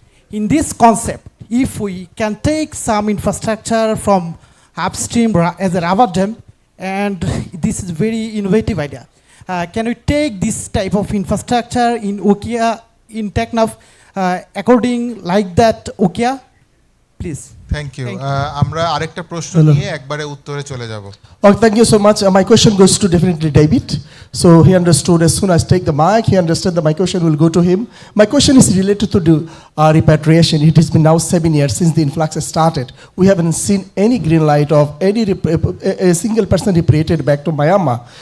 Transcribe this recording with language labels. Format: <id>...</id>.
<en>In this concept, if we can take some infrastructure from upstream as a rubber dam, and this is very innovative idea. Can we take this type of infrastructure in Ukia, in Teknaf, according like that Ukia? Please. Thank you</en> <bn>আমরা আরেকটা প্রশ্ন নিয়ে একবারে উত্তরে চলে যাব</bn> <en>Oh, thank you so much. My question goes to definitely David. So he understood as soon as I take the mic, he understood that my question will go to him. My question is related to the repatriation. It has been now 7 years since the influx has started. We haven't seen any green light of any a single person repatriated back to Myanmar.</en>